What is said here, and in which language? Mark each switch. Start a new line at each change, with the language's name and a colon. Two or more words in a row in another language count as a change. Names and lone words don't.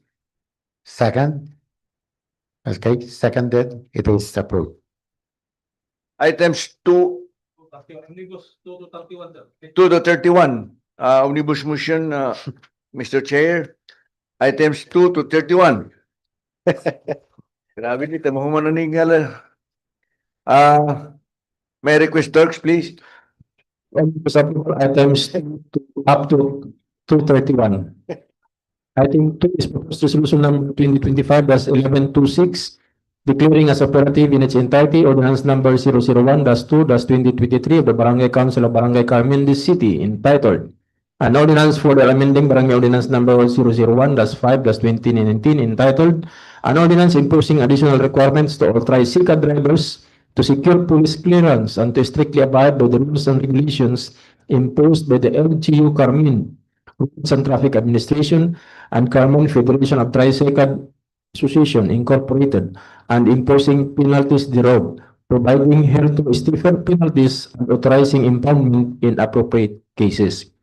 English: Second? Okay, seconded, it is approved. Items 2 to 31. Omnibus motion, Mr. Chair. Items 2 to 31.
Cebuano: Grabe nito, mahuman na ningala.
English: May I request Turks, please? Items up to 231. Item 2 is proposed resolution number 2025-1126, declaring as operative in its entirety ordinance number 001-2-2023 of the Barangay Council of Barangay Cagayan City entitled An Ordinance for the Amending Barangay Ordinance number 001-5-2019 entitled An Ordinance Imposing Additional Requirements to Authorize SICA Drivers to Secure Police Clearance and to strictly abide by the rules and regulations imposed by the LGU Carmen Roads and Traffic Administration and Carmen Federation of Tricycle Association Incorporated and imposing penalties thereof, providing hereto stiffer penalties and authorizing impoundment in appropriate cases.